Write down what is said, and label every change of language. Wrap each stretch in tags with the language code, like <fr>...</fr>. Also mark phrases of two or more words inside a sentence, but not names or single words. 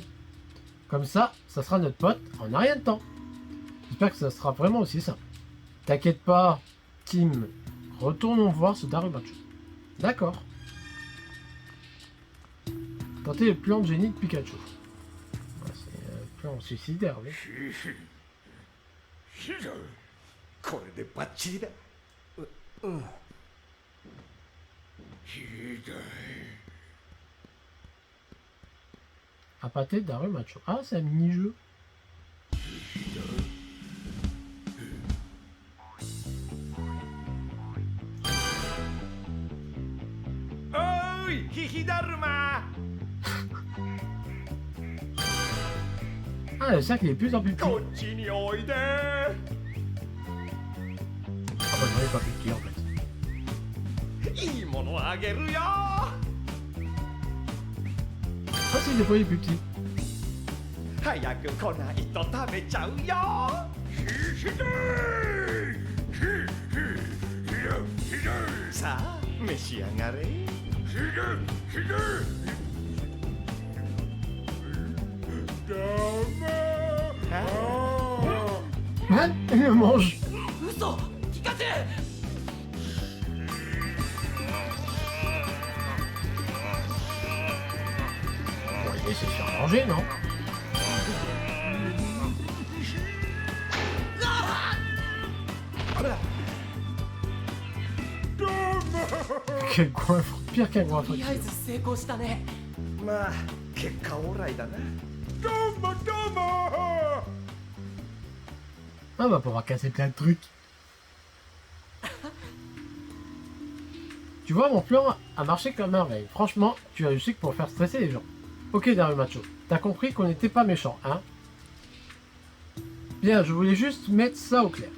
<fr>Comme ça sera notre pote en un rien de temps. J'espère que ça sera vraiment aussi simple. T'inquiète pas, Tim. Retournons voir ce Darumacho. D'accord. Tentez le plan de génie de Pikachu. Ouais, c'est un plan suicidaire, oui.</fr> <ja>これでバッチリだ。うんひどい。</ja> <fr>Appâté Darumacho. Ah, c'est un mini-jeu.</fr> <ja>おい、ヒヒだるま。</ja> <fr>Ah, le cercle il est de plus en plus petit.</fr> <ja>こっちにおいで。</ja> <fr>Ah bah non, il est pas plus petit en fait.</fr> <ja>いいものあげるよ。</ja> <fr>Ah si, des fois il est plus petit.</fr> <ja>早く来ないと食べちゃうよ。ひどい。ひどい。さあ、召し上がれ。ひどい。ひどい。ダメ。</ja> <fr>Hein? Il le mange.</fr> <ja>嘘聞かせ</ja> <fr>Bon, il va essayer de se faire manger, non? Quel goinfre, pire qu'un goinfre.</fr> <ja>とりあえず成功したねまあ、結果オーライだな。どうもどうも。</ja> <fr>Ah, on va pouvoir casser plein de trucs. Tu vois, mon plan a marché comme merveille. Franchement, tu as réussi que pour faire stresser les gens. Ok, Darumacho, t'as compris qu'on n'était pas méchants, hein? Bien, je voulais juste mettre ça au clair.</fr>